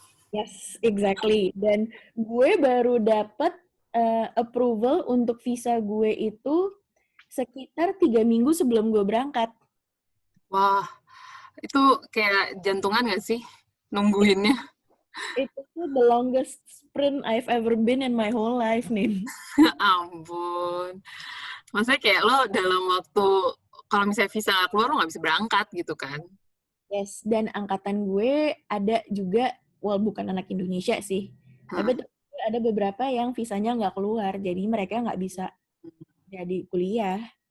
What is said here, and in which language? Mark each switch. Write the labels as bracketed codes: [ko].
[en] Yes, exactly. [id] Dan gue baru dapet approval untuk visa gue itu sekitar 3 minggu sebelum gue berangkat. Wah, itu kayak jantungan gak sih nungguinnya? Itu tuh [en] the longest sprint I've ever been in my whole life, Nin. [id] Ampun. Maksudnya kayak lo dalam waktu, kalau misalnya visa gak keluar, lo gak bisa berangkat gitu kan? Yes, dan angkatan gue ada juga, bukan anak Indonesia sih, tapi ada beberapa yang visanya nggak keluar, jadi mereka nggak bisa jadi kuliah.